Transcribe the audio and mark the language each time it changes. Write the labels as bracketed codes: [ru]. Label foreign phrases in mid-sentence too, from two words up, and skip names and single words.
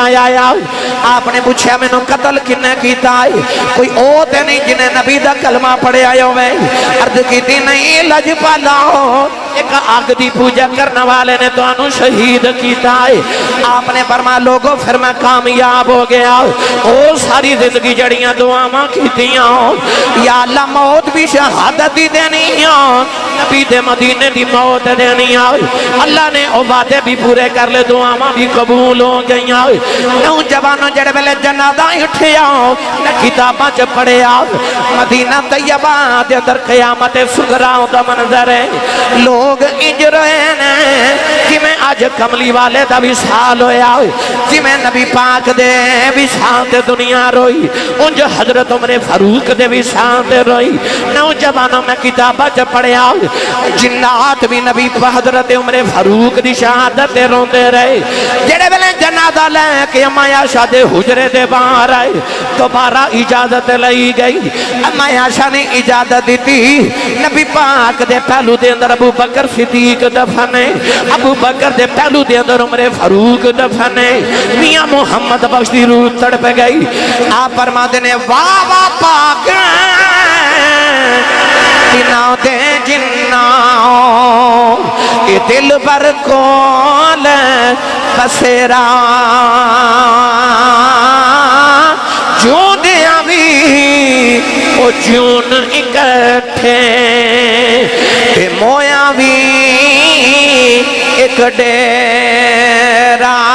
[pa] آیا آپ نے پوچھا مینوں قتل کنے کیتا ہے کوئی او تے نہیں جنہیں نبی دا کلمہ پڑھے آئے ہوئے عرض کیتی نہیں لجپالا ایک آگ دی پوجا کرنے والے نے تو انو شہید کیتا ہے آپ نے فرمایا لوگوں پھر میں کامیاب ہو گیا او ساری زندگی جڑیاں دعاواں کیتیاں یا اللہ موت بھی شہادت دی دینی نبی دے مدینے دی موت دینی اللہ نے او وعدے بھی پورے کر لے دعاواں بھی قبول ہو گئیاں نوجوانوں جڑے ویلے جنازہ اٹھیا نہ کتاباں چ پڑھیا مدینہ طیبہ دے اندر قیامت صغرا دا منظر ہے لوگ انج رہے ہیں کہ میں آج کملی والے دا وصال ہویا جی میں نبی پاک دے وصال تے دنیا روئی انج حضرت عمر فاروق دے وصال تے روئی نوجوانوں میں کتابہ چ پڑھیا جنات بھی نبی حضرت عمر فاروق دی شہادت تے روندے رہے جڑے ویلے جنازہ لے کے اما عائشہ دے حجرے دے باہر آئے دوبارہ اجازت لئی گئی اما عائشہ نے اجازت دیتی نبی پاک دے پہلو دے اندر ابو بکر صدیق دفنے ابو بکر دے پہلو دے اندر عمر فاروق دفنے میاں محمد بخش دی روح تڑپ گئی آپ فرما دینے واہ واہ پاک جناں دے جناں یہ دل بر کول بسیرا جوں دیاں بھی او جون اکٹھے تے مویاں بھی ایک ڈیرا